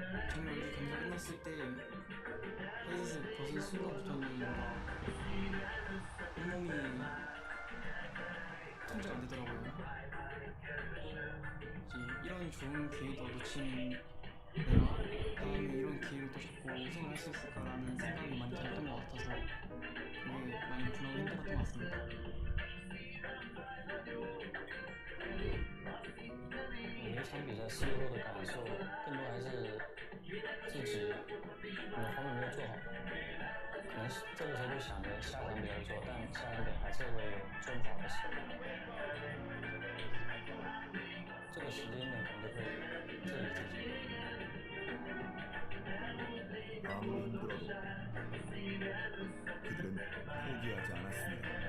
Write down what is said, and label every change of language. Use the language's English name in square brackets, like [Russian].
[Korean] 정말 이 경기 끝났을 때 헤이즈 벗은 순간부터는 뭔가 온몸이 통제가 안 되더라고요. 이제 이런 좋은 기회도 놓친 내가 다음에 이런 기회를 또 잡고 우승을 할 수 있을까라는 생각이 많이 들었던 것 같아서 그게 많이 분하고 힘들었던 것 같습니다. [Chinese] 你那场比赛事后的感受，更多还是自己哪方面没有做好，可能这个时候会想着下场没有做，但下场还是会有做不好的时候。这个时间点可能就会质疑自己。 [Korean] 아무리 힘들어도 그들은 포기하지 않았습니다.